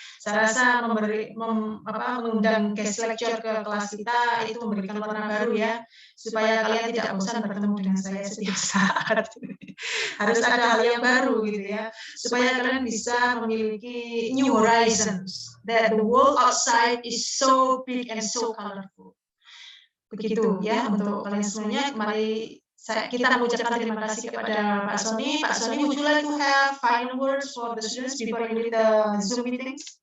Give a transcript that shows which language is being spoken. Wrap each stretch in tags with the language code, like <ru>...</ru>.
<id>Saya rasa mengundang guest lecture ke kelas kita itu memberikan warna baru ya, supaya kalian tidak bosan bertemu dengan saya setiap saat. Harus ada hal yang baru gitu ya, supaya kalian bisa memiliki new horizons.</id> <en>That the world outside is so big and so colorful.</en> <id>Begitu ya untuk kalian semuanya. Mari kita mengucapkan terima kasih kepada Pak Sony.</id> <en>Pak Sony, would you like to have final words for the students before you leave the Zoom meeting?</en>